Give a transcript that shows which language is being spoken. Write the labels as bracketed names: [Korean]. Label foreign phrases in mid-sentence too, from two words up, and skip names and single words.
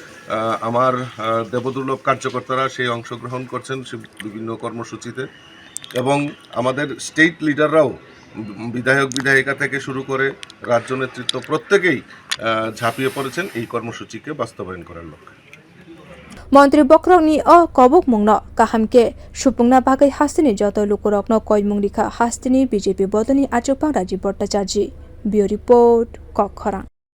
[Bangla] আমার দেবদুর্লভ কার্যকর্তারা সেই অংশগ্রহণ করছেন বিভিন্ন কর্মসূচিতে এবং আমাদের স্টেট লিডাররাও বিধায়ক বিধায়িকা থেকে শুরু করে রাজ্য নেতৃত্ব প্রত্যেকেই ঝাঁপিয়ে পড়েছেন এই কর্মসূচিকে বাস্তবায়ন করার লক্ষ্যে। [Kok Borok] মন্ত্রী বখরকনি কবক মুংনো কাহামকে সুপুংনা বাগৈ hasteni joto lukurokno koimung rikha hasteni BJP bodolni achukphang Rajib Bhattacharjee। Bureau report Kwrak।